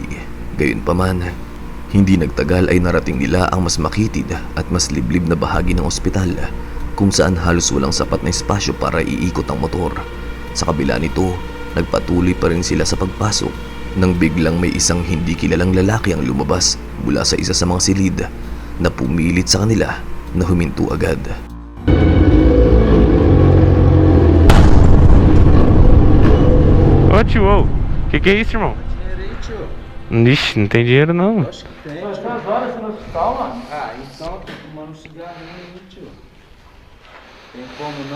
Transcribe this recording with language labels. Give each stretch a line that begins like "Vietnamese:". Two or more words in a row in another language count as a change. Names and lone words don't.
Filipino: Gayunpaman, hindi nagtagal ay narating nila ang mas makitid at mas liblib na bahagi ng ospital kung saan halos walang sapat na espasyo para iikot ang motor. Sa kabila nito, nagpatuloy pa rin sila sa pagpasok nang biglang may isang hindi kilalang lalaki ang lumabas mula sa isa sa mga silid na pumilit sa kanila na huminto agad.
Portuguese: Ô tio, que é isso, irmão? Ixi, não tem dinheiro não. Tem. Mas quantas horas você no hospital, mano? Ah, então tô fumando um cigarrinho aí, tio. Tem como não?